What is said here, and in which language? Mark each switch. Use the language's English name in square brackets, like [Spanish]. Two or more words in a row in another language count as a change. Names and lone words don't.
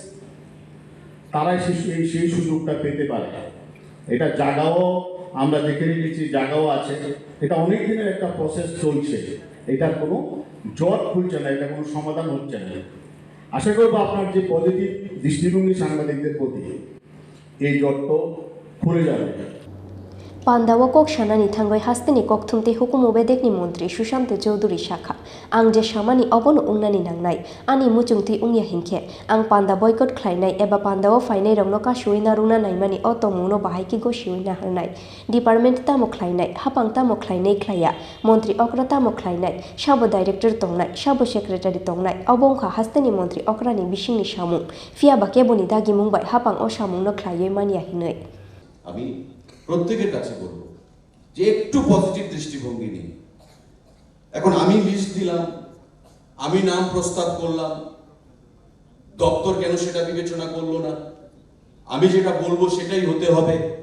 [Bangla] তারাই সেই সুযোগটা পেতে পারে এটা জায়গাও আমরা দেখে রেখেছি জায়গাও আছে এটা অনেক দিনের একটা প্রসেস চলছে এটার কোনো জট খুলছে না এটা কোনো সমাধান হচ্ছে না আশা করবো আপনার যে পজিটিভ দৃষ্টিভঙ্গি সাংবাদিকদের প্রতি এই জটটা খুলে যাবে [Kok Borok] Pandawo kok shana ni thangoi hasteni kokthum te hukumu bedek ni mantri Sushanto Chaudhuri Shakha ang je shamani obono ungnani nangnai ani muchungti ungya hinkhe ang Panda boycott khlainai eba Pandawo fainai rongno ka shuina runa naimani otomungno bahaiki go shuina harnai department tamo khlainai hapang tamo khlainai khlaya mantri okra tamo khlainai sabo director tongnai sabo secretary tongnai obongkha hasteni mantri okra ni bishingni samung fia ba keboni dagi mungbai hapang o samungno khlaioi mania hinai [Bangla] আমি প্রত্যেকের কাছে বলবো যে একটু পজিটিভ দৃষ্টিভঙ্গি নিন এখন আমি লিস্ট দিলাম আমি নাম প্রস্তাব করলাম দপ্তর কেন সেটা বিবেচনা করলো না আমি যেটা বলবো সেটাই হতে হবে